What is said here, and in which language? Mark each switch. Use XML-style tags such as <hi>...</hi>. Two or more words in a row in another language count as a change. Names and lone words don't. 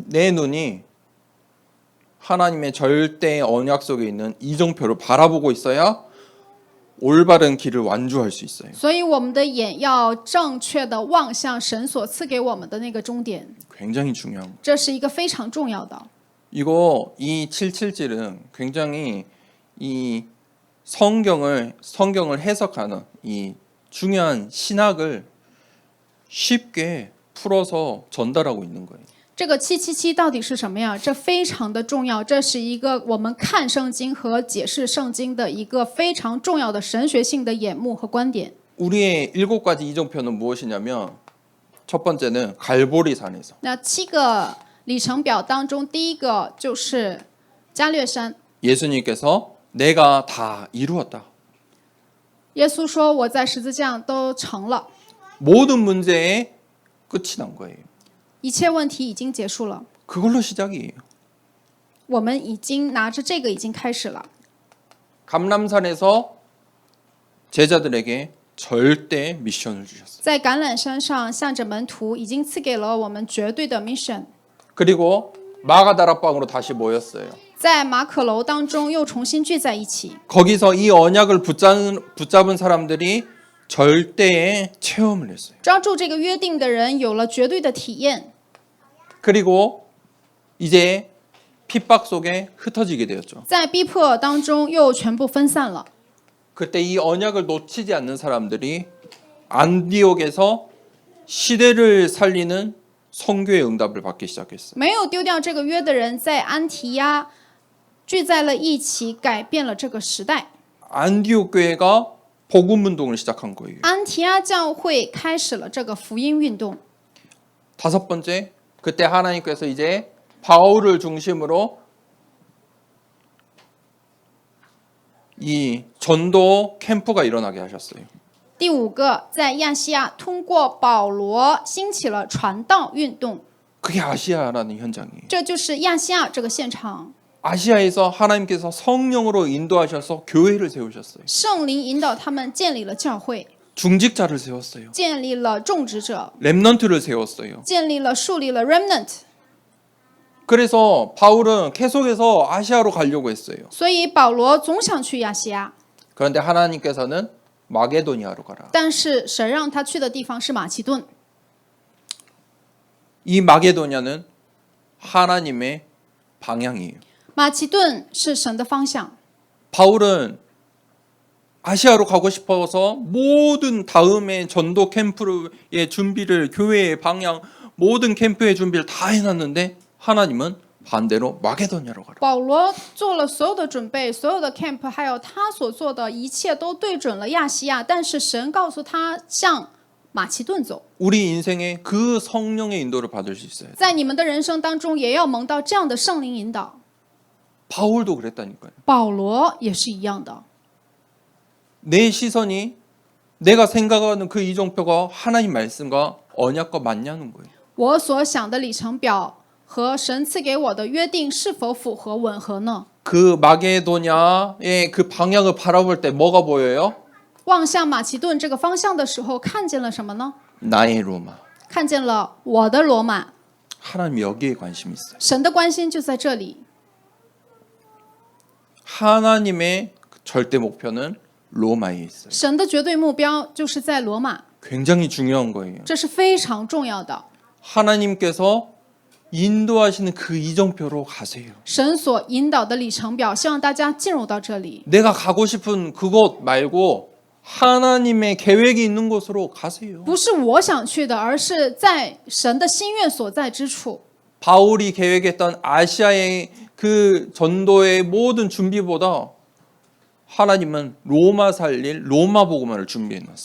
<ko>내 눈이 하나님의 절대 언약 속에 있는 이정표를 바라보고 있어야 올바른 길을 완주할 수 있어요.</ko> <zh>所以我们的眼要正确的望向神所赐给我们的那个终点，</zh> <ko>굉장히 중요한 거.</ko> <zh>这是一个非常重要的。</zh> <ko>이 777은 굉장히 이 성경을 해석하는 이 중요한 신학을 쉽게 풀어서 전달하고 있는 거예요.</ko> <zh>这个777到底是什么呀？这非常的重要，这是一个我们看圣经和解释圣经的一个非常重要的神学性的眼目和观点。</zh> <ko>우리의 7가지 이정표는 무엇이냐면 첫 번째는 갈보리산에서</ko> <zh>那7个里程表当中，第一个就是加略山。</zh> <ko>예수님께서 내가 다 이루었다.</ko> <zh>耶稣说：“我在十字架上都成了，</zh> <ko>모든 문제의 끝이 난 거예요.</ko> <zh>一切问题已经结束了。</zh> <ko>그걸로 시작이에요.</ko> <zh>我们已经拿着这个已经开始了。</zh> <ko>감람산에서 제자들에게 절대 미션을 주셨어요.</ko> <zh>在橄榄山上，向着门徒已经赐给了我们绝对的 mission。</zh> <ko>그리고 마가다락방으로 다시 모였어요.</ko> <zh>在马可楼当中又重新聚在一起。</zh> <ko>거기서 이 언약을 붙잡은 사람들이 절대의 체험을 했어요.</ko> <zh>抓住这个约定的人有了绝对的体验。</zh> <ko>그리고 이제 핍박 속에 흩어지게 되었죠.</ko> <zh>在逼迫当中又全部分散了。</zh> <ko>그때 이 언약을 놓치지 않는 사람들이 안디옥에서 시대를 살리는 선교의 응답을 받기 시작했어요.</ko> <zh>没有丢掉这个约的人，在安提亚聚在了一起，改变了这个时代。</zh> <ko>안디옥 교회가 복음 운동을 시작한 거예요.</ko> <zh>安提阿教会开始了这个福音运动。</zh> <ko>다섯 번째, 그때 하나님께서 이제 바울을 중심으로 이 전도 캠프가 일어나게 하셨어요.</ko> <zh>第五个，在亚细亚通过保罗兴起了传道运动，</zh> <ko>그게 아시아라는 현장이에요.</ko> <zh>这就是亚细亚这个现场。</zh> <ko>아시아에서 하나님께서 성령으로 인도하셔서 교회를 세우셨어요.</ko> <zh>圣灵引导他们建立了教会，</zh> <ko>중직자를 세웠어요.</ko> <zh>建立了种植者，</zh> <ko>렘넌트를 세웠어요.</ko> <zh>树立了 remnant。</zh> <ko>그래서 바울은 계속해서 아시아로 가려고 했어요.</ko> <zh>所以保罗总想去亚细亚，</zh> <ko>그런데 하나님께서는 마게도니아로 가라.</ko> <zh>但是神让他去的地方是马其顿。</zh> <ko>이 마게도니아는 하나님의 방향이에요.</ko> <zh>马其顿是神的方向。</zh> <ko>바울은 아시아로 가고 싶어서 모든 다음의 전도 캠프의 준비를, 교회의 방향, 모든 캠프의 준비를 다 해놨는데 하나님은 반대로 마게도니아로 가라.</ko> <zh>保罗做了所有的准备，所有的 camp， 还有他所做的一切都对准了亚细亚，但是神告诉他向马其顿走。</zh> <ko>우리 인생에 그 성령의 인도를 받을 수 있어요.</ko> <zh>在你们的人生当中，也要蒙到这样的圣灵引导。</zh> <ko>바울도 그랬다니까요.</ko> <zh>保罗也是一样的。</zh> <ko>내 시선이 내가 생각하는 그 이정표가 하나님 말씀과 언약과 맞냐는 거예요.</ko> <zh>我所想的里程表和神赐给我的约定是否符合吻合呢？</zh> <ko>그 마게도냐의 그 방향을 바라볼 때 뭐가 보여요?</ko> <zh>望向马其顿这个方向的时候，看见了什么呢？</zh> <ko>나의 로마.</ko> <zh>看见了我的罗马。</zh> <ko>하나님 여기에 관심이 있어요.</ko> <zh>神的关心就在这里。</zh> <ko>하나님의 절대 목표는 로마에 있어요.</ko> <zh>神的绝对目标就是在罗马，</zh> <ko>굉장히 중요한 거예요.</ko> <zh>这是非常重要的。</zh> <ko>하나님께서 인도하시는 그 이정표로 가세요.</ko> <zh>神所引导的里程表，希望大家进入到这里，</zh> <ko>내가 가고 싶은 그곳 말고 하나님의 계획이 있는 곳으로 가세요.</ko> <zh>不是我想去的，而是在神的心愿所在之处。</zh> <ko>바울이 계획했던 아시아의 그 전도의 모든 준비보다 하나님은 로마 살릴 로마 복음화를 준비해 놨어요.</ko>